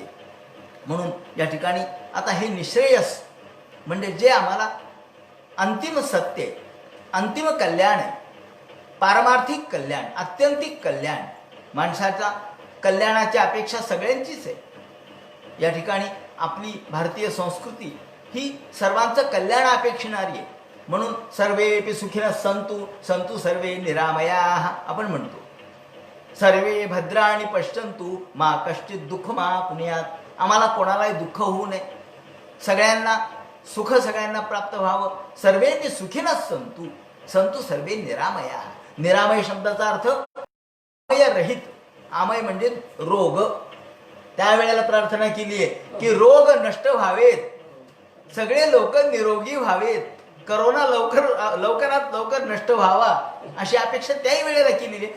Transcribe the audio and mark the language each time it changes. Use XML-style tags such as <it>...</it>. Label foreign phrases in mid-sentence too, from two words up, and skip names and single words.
<mr>म्हणून या ठिकाणी आता हे निश्रेयस म्हणजे जे आम्हाला अंतिम सत्य आहे, अंतिम कल्याण आहे, पारमार्थिक कल्याण, आत्यंतिक कल्याण, माणसाच्या कल्याणाची अपेक्षा सगळ्यांचीच आहे. या ठिकाणी आपली भारतीय संस्कृती ही सर्वांचं कल्याण अपेक्षणारी आहे.</mr> <sa>म्हणून सर्वेपि सुखिनः सन्तु सन्तु सर्वे निरामयाः</sa> <mr>आपण म्हणतो.</mr> <sa>सर्वे भद्राणि पश्यन्तु मा कश्चित् दुःख मा पुण्यात.</sa> <mr>आम्हाला कोणालाही दुःख होऊ नये, सगळ्यांना सुख सगळ्यांना प्राप्त व्हावं.</mr> <sa>सर्वेपि सुखिनः सन्तु सन्तु सर्वे निरामयाः.</sa> <mr>निरामय शब्दाचा अर्थ आमय रहित. आमय म्हणजे रोग. त्यावेळेला प्रार्थना केली आहे की रोग नष्ट व्हावेत, सगळे लोक निरोगी व्हावेत, करोना लवकरात लवकर नष्ट व्हावा अशी अपेक्षा त्याही वेळेला केलेली आहे.</mr>